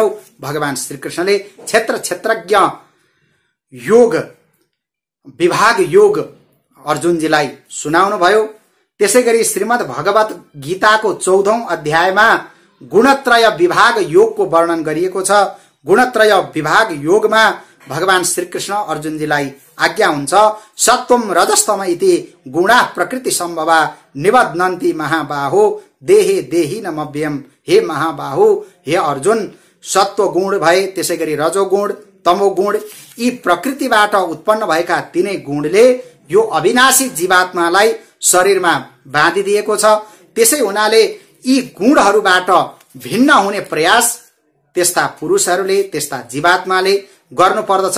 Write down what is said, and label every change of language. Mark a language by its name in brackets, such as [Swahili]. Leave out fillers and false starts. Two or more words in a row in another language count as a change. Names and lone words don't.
[Nepali] भगवान श्रीकृष्णले क्षेत्र क्षेत्रज्ञ योग विभाग योग अर्जुनजीलाई सुनाउनु भयो। त्यसैगरी श्रीमद् भगवत गीताको 14औं अध्यायमा गुणत्रय विभाग योगको वर्णन गरिएको छ। गुणत्रय विभाग योगमा भगवान श्रीकृष्ण अर्जुनजीलाई आज्ञा हुन्छ, [Sanskrit] सत्वम रजस्तम इति गुणा प्रकृति सम्भवा निबध्नन्ति महाबाहो देहे देही नमव्यम। [Nepali] हे महाबाहो, हे अर्जुन, सत्व गुण भए त्यसैगरी रजोगुण तमोगुण यी प्रकृतिबाट उत्पन्न भएका तीनै गुणले यो अविनाशी जीवात्मालाई शरीरमा बाँधिदिएको छ। त्यसै हुनाले यी गुणहरूबाट भिन्न हुने प्रयास त्यस्ता पुरुषहरूले त्यस्ता जीवात्माले गर्नु पर्दछ।